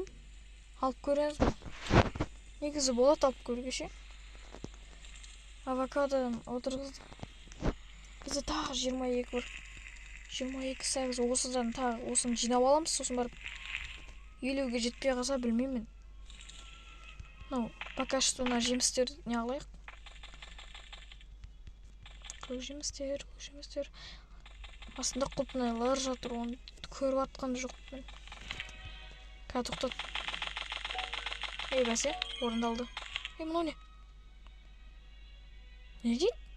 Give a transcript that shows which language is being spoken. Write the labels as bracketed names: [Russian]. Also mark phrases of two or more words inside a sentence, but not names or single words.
[Kazakh] Алып көріңіз бі? Негізі болады алып көргеше. Авокадодан отырғызды. Бізде тағы 22 бар. 22 сәбіз осыдан тағы осыны жинап аламыз, сосын барып 50-ге жетпей қалса білмеймін. [Russian] Пока что [Kazakh] на жемістер не алайық. Көк жемістер. Астында құлпынайлар жатыр, оны көріп атқан жоқпын. Тоқтат. Бәсе, орындалды. Мынау не? Не дейді?